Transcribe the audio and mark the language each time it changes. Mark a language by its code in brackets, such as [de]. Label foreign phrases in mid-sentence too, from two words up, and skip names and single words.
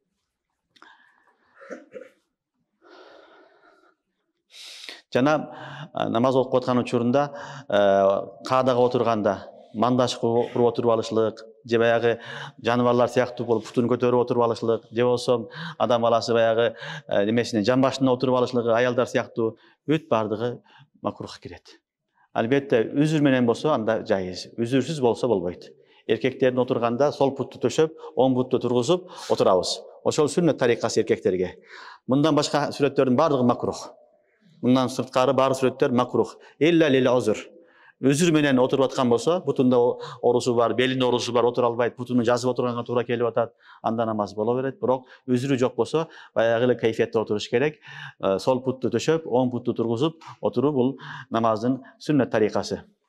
[ky] Жана намаз окуп аткан учурунда каадага отурганда мандаш куруп отуруп алышлык, же баягы жаныбарлар сыяктуу болуп путун көтөрүп отуруп алышлык, же болсо адам баласы баягы немесине жамбашына отуруп алышлыгы, аялдар сыяктуу бүт бардыгы макрухка кирет. Албетте үзүр менен болсо анда жайыз, үзүрсүз болсо болбойт. Эркектердин отурганда сол путту төшөп, оң путту тургузуп отурабыз. Ошол сүннөт тарикасы эркектерге. Мындан башка сүрөттөрдүн бардыгы макрух. Мындан сырткары баары сүрөттөр макрух. [ar] إلا للعذر. [ky] Үзүр менен отуруп аткан болсо, бутунда оорусу бар, белинде оорусу бар, отура албайт, бутуну жазып отурганга туура келип атат, анда намаз боло берет. Бирок үзүрү жок болсо, баягы эле кайфиятта отуруш керек. Сол путту төшөп, оң путту тургузуп отуруу бул намаздын сүннөт тарикасы.